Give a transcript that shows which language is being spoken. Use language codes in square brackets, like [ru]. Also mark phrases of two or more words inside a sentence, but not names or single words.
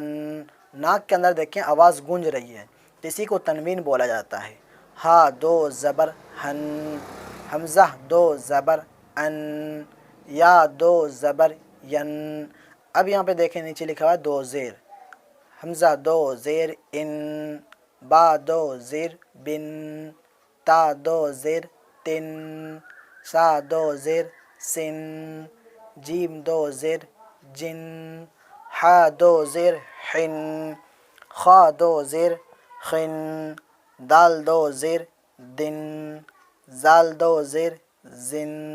[ur] ناک کے اندر دیکھیں آواز گونج رہی ہے، اسی کو تنوین بولا جاتا ہے۔ ہا 2 زبر ہن، حمزہ 2 زبر ان، یا 2 زبر ین۔ اب یہاں پہ دیکھیں نیچے لکھا ہوا ہے 2 زیر، حمزہ 2 زیر ان، با 2 زیر بن، تا 2 زیر تن، سا 2 زیر سن، جیم 2 زیر جن، حا 2 زیر حن، خا 2 زیر خن، دال 2 زیر دن، زال 2 زیر زن،